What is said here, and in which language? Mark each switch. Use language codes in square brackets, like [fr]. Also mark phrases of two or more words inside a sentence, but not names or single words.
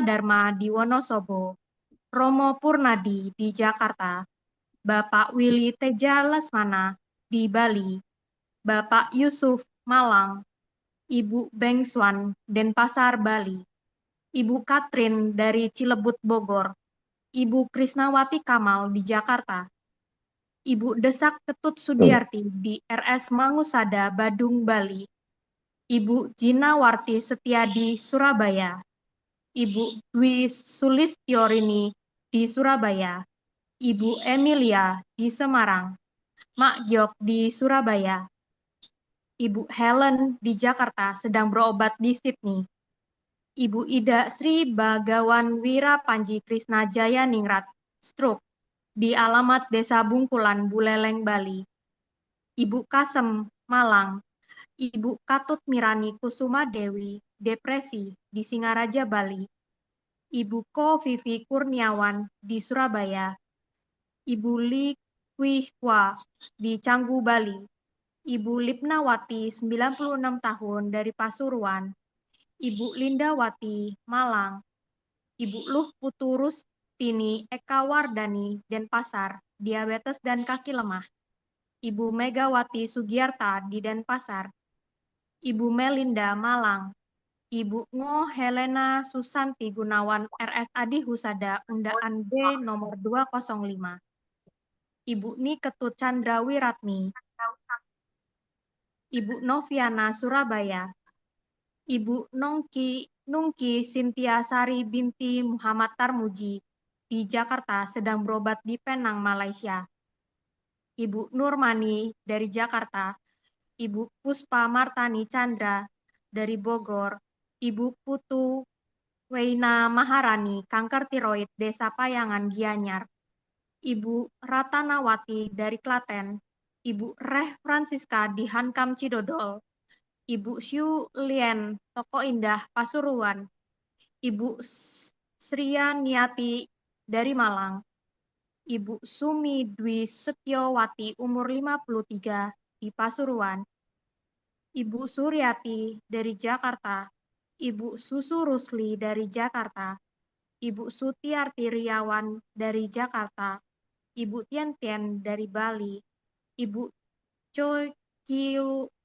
[id] Dharma di Wonosobo, Romo Purnadi di Jakarta, Bapak Willy Teja Lesmana di Bali, Bapak Yusuf Malang, Ibu Bengswan Denpasar, Bali, Ibu Katrin dari Cilebut, Bogor, Ibu Krisnawati Kamal di Jakarta, Ibu Desak Ketut Sudiarti di RS Mangusada, Badung, Bali, Ibu Jinawarti Setiadi, Surabaya, Ibu Dwi Sulistyorini di Surabaya, Ibu Emilia di Semarang, Mak Giok di Surabaya, Ibu Helen di Jakarta sedang berobat di Sydney, Ibu Ida Sri Bagawan Wira Panji Krisna Jaya Ningrat, stroke, di alamat Desa Bungkulan, Buleleng, Bali, Ibu Kasem, Malang, Ibu Katut Mirani Kusuma Dewi, depresi, di Singaraja, Bali, Ibu Ko Vivi Kurniawan di Surabaya, Ibu Li Kui Hwa di Canggu, Bali, Ibu Lipnawati 96 tahun dari Pasuruan, Ibu Lindawati Malang, Ibu Luh Putu Rustini Eka Wardani Denpasar, diabetes dan kaki lemah, Ibu Megawati Sugiarta di Denpasar, Ibu Melinda Malang, Ibu Ngo Helena Susanti Gunawan RS Adi Husada Undaan B nomor 205. Ibu Ni Ketut Chandra Wiratmi, Ibu Noviana Surabaya, Ibu Nungki Sintia Sari binti Muhammad Tarmuji di Jakarta sedang berobat di Penang, Malaysia. Ibu Nurmani dari Jakarta, Ibu Puspa Martani Chandra dari Bogor, Ibu Putu Weina Maharani, kanker tiroid, Desa Payangan, Gianyar, Ibu Ratanawati dari Klaten, Ibu Reh Francisca di Hankam Cidodol, Ibu Xu Lien, Toko Indah, Pasuruan, Ibu Sria Niati dari Malang, Ibu Sumi Dwi Setiowati, umur 53, di Pasuruan, Ibu Suryati dari Jakarta, Ibu Susu Rusli dari Jakarta, Ibu Sutiarti Riawan dari Jakarta, Ibu Tian Tian dari Bali, Ibu Choi Kiu